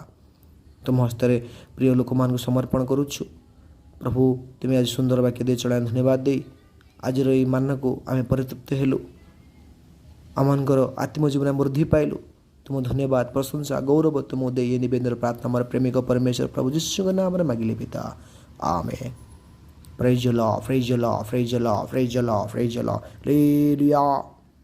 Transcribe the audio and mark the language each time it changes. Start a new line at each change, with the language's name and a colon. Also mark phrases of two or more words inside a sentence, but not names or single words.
Odia: ତୁମ ହସ୍ତରେ ପ୍ରିୟ ଲୋକମାନଙ୍କୁ ସମର୍ପଣ କରୁଛୁ ପ୍ରଭୁ। ତୁମେ ଆଜି ସୁନ୍ଦର ବାକ୍ୟ ଦେଇ ଚଳାଇ ଧନ୍ୟବାଦ ଦେଇ ଆଜିର ଏହି ମାନକୁ ଆମେ ପରିତୃପ୍ତ ହେଲୁ। ଆମମାନଙ୍କର ଆତ୍ମଜୀବନ ବୃଦ୍ଧି ପାଇଲୁ। ତୁମ ଧନ୍ୟବାଦ ପ୍ରଶଂସା ଗୌରବ ତୁମକୁ ଦେଇ ଏ ନିବେଦନ ପ୍ରାର୍ଥନା ଆମର ପ୍ରେମିକ ପରମେଶ୍ୱର ପ୍ରଭୁ ଯୀଶୁଙ୍କ ନାମରେ ମାଗିଲେ ପିତା, ଆମେନ୍।
English: Praise the Lord, praise the Lord, praise the Lord, praise the Lord, praise the Lord. Hallelujah.